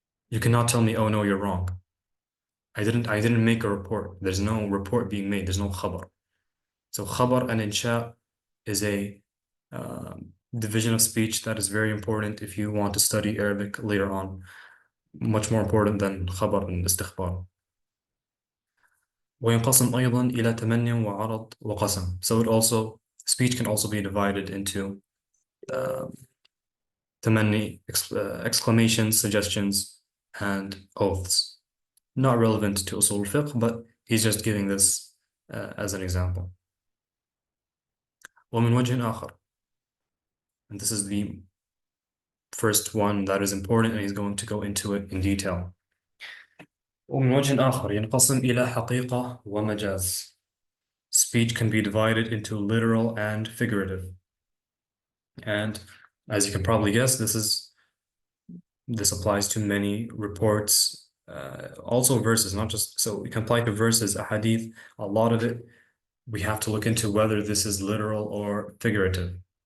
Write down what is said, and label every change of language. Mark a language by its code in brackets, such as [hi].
[en] You cannot tell me, oh no, you're wrong. I didn't make a report. There's no report being made. There's no khabar. So khabar and insha is a division of speech that is very important if you want to study Arabic later on. Much more important than [ar] خبر الاستخبار. وينقسم أيضا إلى تمني وعرض وقسم. [en] So speech can also be divided into تمني, exclamations, suggestions, and oaths. Not relevant to Usul al-Fiqh, but he's just giving this as an example. [ar] ومن وجه آخر. [en] And this is the first one that is important, and he's going to go into it in detail. [ar] ومن وجه آخر ينقسم إلى حقيقة ومجاز. [en] Speech can be divided into literal and figurative. And as you can probably guess, this applies to many reports, also verses, not just, so we can apply to verses, a hadith, a lot of it, we have to look into whether this is literal or figurative.